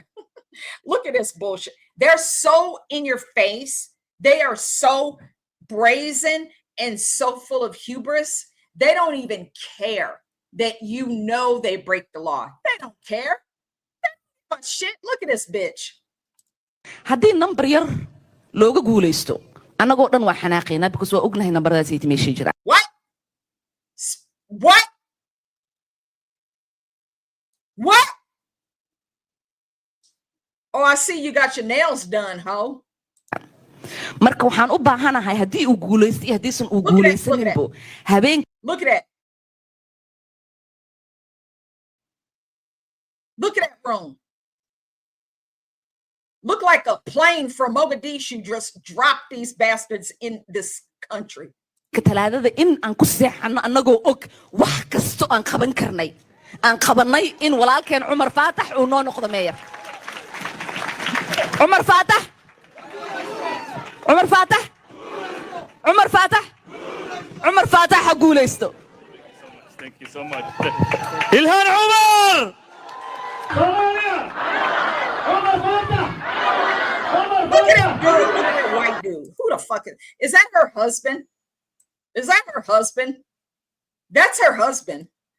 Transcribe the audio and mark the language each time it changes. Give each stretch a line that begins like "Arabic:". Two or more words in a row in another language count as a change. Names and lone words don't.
English: Look at this bullshit. They're so in your face. They are so brazen and so full of hubris. They don't even care that you know they break the law. They don't care. But shit, look at this bitch.
Somali: haddii number yar looga guulaysto annagoo dhan waa xanaaqeynaa because waa ognahay nambaradaas meeshay jiraan.
English: What? Oh, I see you got your nails done, ho.
Somali: marka waxaan u baahanahay haddii uu guulaysto iyo haddiisan uu guulaysaninbo habeen.
English: Look at that. Look at that room. Look like a plane from Mogadishu just dropped these bastards in this country.
Somali: talaadada in aan ku seexano annagoo og wax kasto aan qaban karnay aan qabanay in walaalkeen Cumar Faatax uu noo noqdo meeyar. Cumar Faatax ha guulaysto.
English: Thank you so much. Ilhan Umar! Look at that dude. Look at that white dude. Who the fuck is that her husband? Is that her husband? That's her husband.